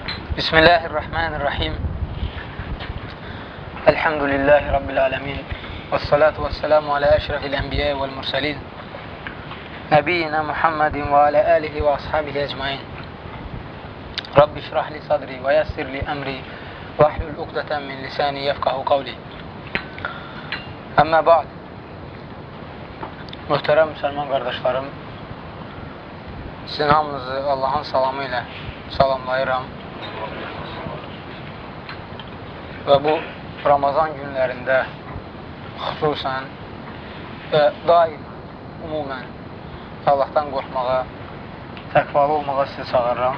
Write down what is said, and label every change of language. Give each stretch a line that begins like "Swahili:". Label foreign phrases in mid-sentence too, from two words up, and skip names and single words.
Arabic: بسم الله الرحمن الرحيم. الحمد لله رب العالمين. والصلاة والسلام على أشرف الأنبياء والمرسلين. نبينا محمد وعلى آله وأصحابه أجمعين. رب اشرح لي صدري ويسر لي أمري واحلل عقدة من لساني يفقهوا قولي. أما بعد.
Azerbaijani: Möhtərəm müsəlman qardaşlarım, sizin hamınızı Allahın salamı ilə salamlayıram. Və bu Ramazan günlərində xüsusən və daim, umumən Allahdan qorxmağa, təqvalı olmağa sizi çağırıram.